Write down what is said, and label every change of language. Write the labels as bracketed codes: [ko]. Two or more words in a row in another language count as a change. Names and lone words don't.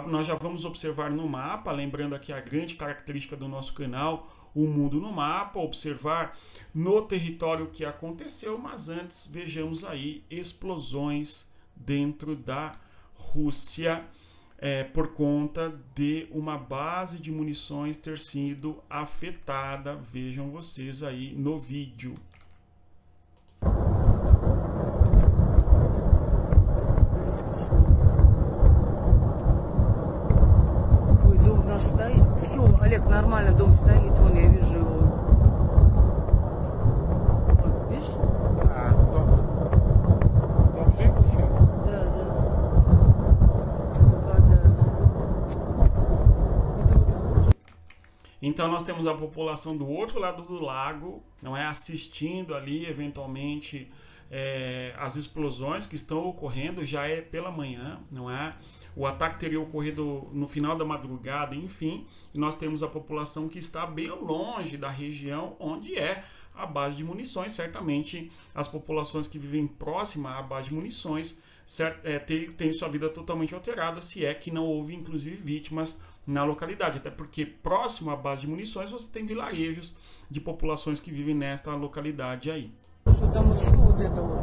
[pt] Nós já vamos observar no mapa, lembrando aqui a grande característica do nosso canal, o mundo no mapa, observar no território o que aconteceu, mas antes vejamos aí explosões dentro da Rússia por conta de uma base de munições ter sido afetada. Vejam vocês aí no vídeo. [ru] Ой, дом наш стоит. Все, Олег, нормально, дом стоит. Вон я вижу его. Вот, видишь? Дом жив еще? Да, да. Пока, да. [pt] Então nós temos a população do outro lado do lago, não é, assistindo ali eventualmente as explosões que estão ocorrendo. Já é pela manhã, não é? O ataque teria ocorrido no final da madrugada, enfim. E nós temos a população que está bem longe da região onde é a base de munições. Certamente as populações que vivem próxima à base de munições têm sua vida totalmente alterada, se é que não houve inclusive vítimas na localidade, até porque próximo à base de munições você tem vilarejos de populações que vivem nesta localidade aí. [ru] Что там, что вот это вот?